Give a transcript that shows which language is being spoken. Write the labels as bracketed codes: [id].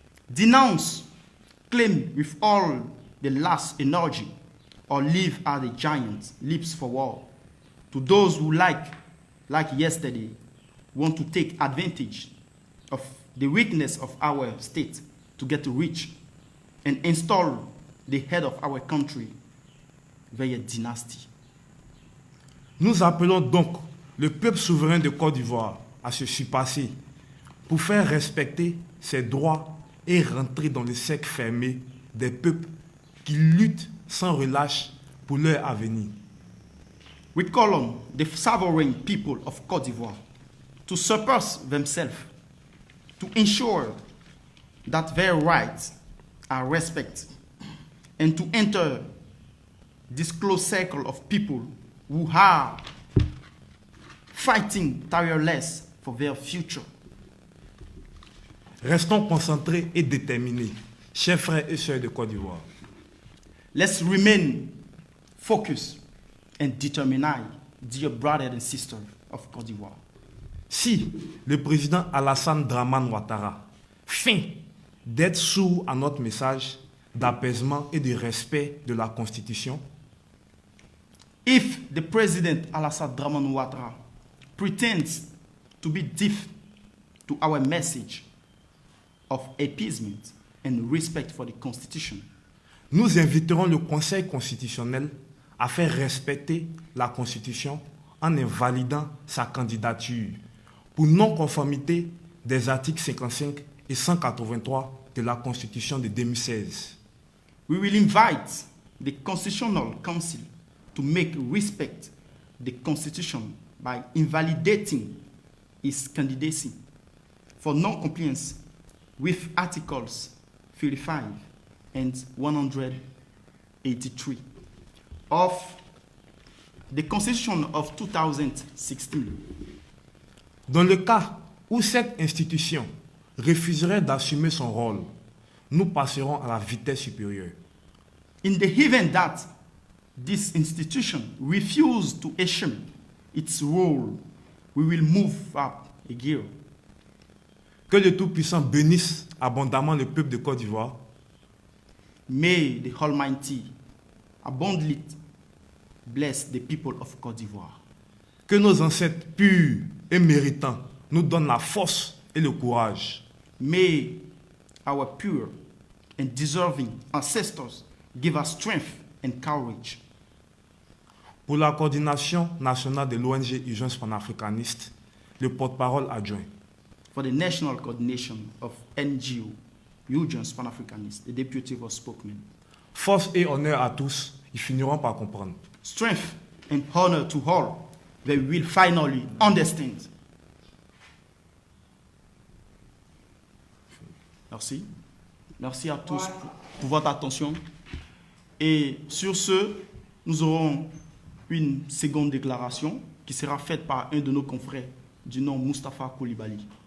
[en] Denounce, claim with all the last energy, or live as the giant leaps forward. To those who, like yesterday, want to take advantage of the weakness of our state to get rich and install the head of our country via dynasty. [fr] Nous appelons donc le peuple souverain de Côte d'Ivoire à se surpasser pour faire respecter ses droits et rentrer dans le cercle fermé des peuples qui luttent sans relâche pour leur avenir. [en] We call on the sovereign people of Côte d'Ivoire to surpass themselves, to ensure that their rights are respected, and to enter this close circle of people who are fighting tireless for their future. [fr] Restons concentrés et déterminés, chers frères et sœurs de Côte d'Ivoire. [en] Let's remain focused and determined, dear brothers and sisters of Côte d'Ivoire. [fr] Si le président Alassane Dramane Ouattara feint d'être sourd à notre message d'apaisement et de respect de la Constitution, [en] if the President Alassane Dramane Ouattara pretends to be deaf to our message of appeasement and respect for the Constitution, [fr] nous inviterons le Conseil constitutionnel à faire respecter la Constitution en invalidant sa candidature pour non-conformité des articles 55 et 183 de la Constitution de 2016. [en] We will invite the Constitutional Council to make respect the Constitution by invalidating his candidacy for non-compliance with Articles 35 and 183 of the Constitution of 2016. [fr] Dans le cas où cette institution refuserait d'assumer son rôle, nous passerons à la vitesse supérieure. [en] In the event that this institution refuses to assume its role, we will move up a gear. [fr] Que le Tout-Puissant bénisse abondamment le peuple de Côte d'Ivoire. [en] May the Almighty abundantly bless the people of Côte d'Ivoire. [fr] Que nos ancêtres purs et méritants nous donnent la force et le courage. [en] May our pure and deserving ancestors give us strength and courage. [fr] Pour la coordination nationale de l'ONG Urgence panafricaniste, le porte-parole adjoint. [en] For the national coordination of NGO, Urgence Pan-Africanist, the deputy was spokesman. [fr] Force et honneur à tous, ils finiront par comprendre. [en] Strength and honor to all, they will finally understand. [fr] Merci. Merci à tous pour votre attention. Et sur ce, nous aurons une seconde déclaration qui sera faite par un de nos confrères du nom Mustapha Koulibaly.